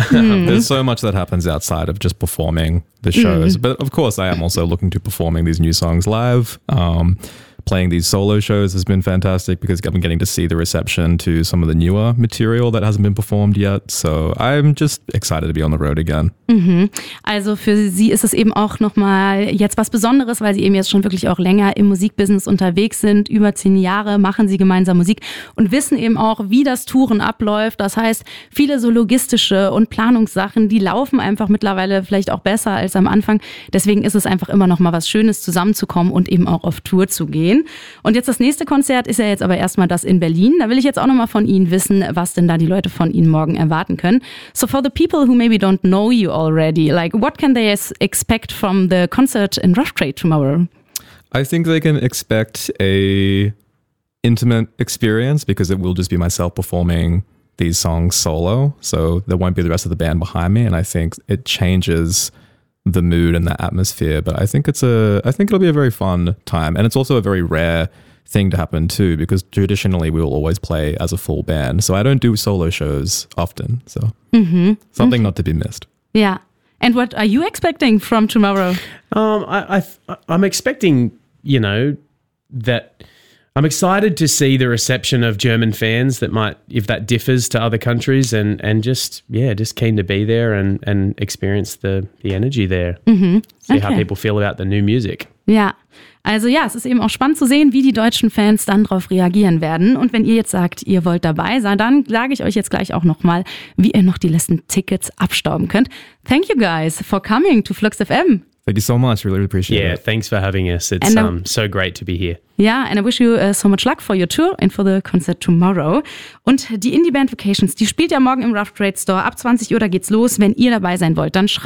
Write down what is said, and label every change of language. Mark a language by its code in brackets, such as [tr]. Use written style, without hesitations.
[en] There's so much that happens outside of just performing the shows, but of course I am also looking to performing these new songs live. Playing these solo shows has been fantastic because I've been getting to see the reception to some of the newer material that hasn't been performed yet. So I'm just excited to be on the road again. Mm-hmm. [de] Also für Sie ist es eben auch nochmal jetzt was Besonderes, weil Sie eben jetzt schon wirklich auch länger im Musikbusiness unterwegs sind. Über 10 Jahre machen Sie gemeinsam Musik und wissen eben auch, wie das Touren abläuft. Das heißt, viele so logistische und Planungssachen, die laufen einfach mittlerweile vielleicht auch besser als am Anfang. Deswegen ist es einfach immer nochmal was Schönes, zusammenzukommen und eben auch auf Tour zu gehen. Und jetzt das nächste Konzert ist ja jetzt aber erstmal das in Berlin. Da will ich jetzt auch nochmal von Ihnen wissen, was denn da die Leute von Ihnen morgen erwarten können. [en] So for the people who maybe don't know you already, like what can they expect from the concert in Rough Trade tomorrow? I think they can expect a intimate experience because it will just be myself performing these songs solo. So there won't be the rest of the band behind me, and I think it changes the mood and the atmosphere, but I think it'll be a very fun time. And it's also a very rare thing to happen too, because traditionally we will always play as a full band. So I don't do solo shows often. So something not to be missed. Yeah. And what are you expecting from tomorrow? I'm expecting, you know, that I'm excited to see the reception of German fans that might, if that differs to other countries, and just keen to be there and experience the energy there. Mm-hmm. See how people feel about the new music. Yeah. [de] Also ja, es ist eben auch spannend zu sehen, wie die deutschen Fans dann drauf reagieren werden. Und wenn ihr jetzt sagt, ihr wollt dabei sein, dann sage ich euch jetzt gleich auch nochmal, wie ihr noch die letzten Tickets abstauben könnt. [en] Thank you guys for coming to Flux FM. Thank you so much. Really appreciate it. Yeah, thanks for having us. It's so great to be here. Yeah, and I wish you so much luck for your tour and for the concert tomorrow. [de] Und die Indie-Band Vacations, die spielt ja morgen im Rough Trade Store. Ab 20 Uhr, da geht's los. Wenn ihr dabei sein wollt, dann schreibt